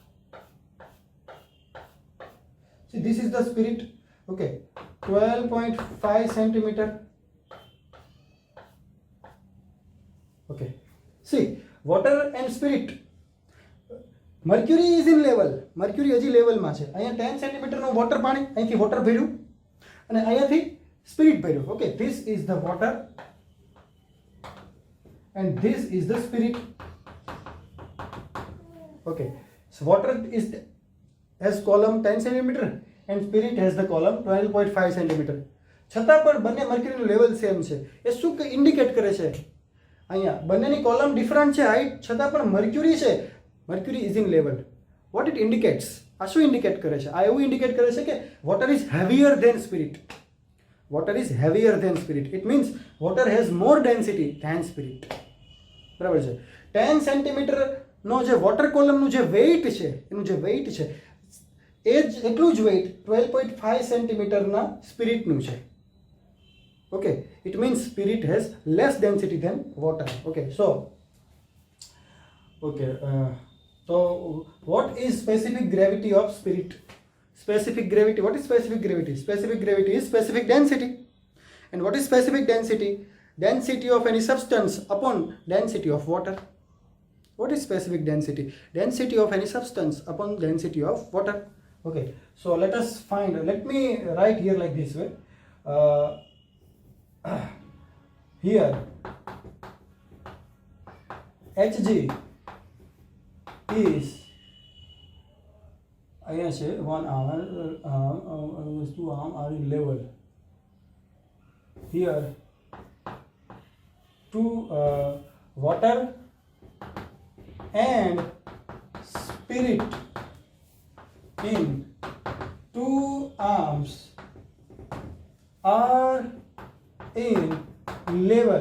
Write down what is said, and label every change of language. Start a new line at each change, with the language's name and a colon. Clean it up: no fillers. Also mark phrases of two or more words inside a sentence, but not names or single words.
English: See, this is the spirit. Okay, 12.5 centimeter. Okay, see, water and spirit. Mercury is in level. Mercury
Gujarati: હજી લેવલમાં છે. અહીંયા 10 સેન્ટીમીટરનું વોટર પાણી, અહીંથી વોટર ભર્યું અને અહીંયાથી સ્પિરિટ ભર્યું. ઓકે,
English: this is the water and this is the spirit. Okay, so water has column 10 centimeter and spirit has the column 12.5 centimeter.
Gujarati: છતાં પણ બંને મર્ક્યુરીનું લેવલ સેમ છે. એ શું ઇન્ડિકેટ કરે છે? અહીંયા બંનેની કોલમ ડિફરન્ટ છે હાઈટ, છતાં પણ મર્ક્યુરી છે.
English: Mercury is in level. What it indicates?
Gujarati: આ શું ઇન્ડિકેટ કરે છે? આ એવું ઇન્ડિકેટ કરે છે કે
English: water is heavier than spirit. Water is heavier than spirit. It means water has more density than spirit.
Gujarati: બરાબર છે. 10 સેન્ટીમીટર નો જે વોટર કોલમનું જે વેઇટ છે, એનું જે વેઇટ છે એ જ એટલું જ વેઇટ 12.5 સેન્ટીમીટરના સ્પિરિટનું છે.
English: Okay, it means spirit has less density than water. Okay, so so what is specific gravity of spirit? Specific gravity, what is specific gravity? Specific gravity is specific density. And what is specific density? Density of any substance upon density of water. What is specific density? Density of any substance upon density of water. Okay, so let us find, let me write here like this way. Here Hg is,
Gujarati: અહીંયા છે
English: one arm, two arm are in level. Here two water and spirit in two arms are in level.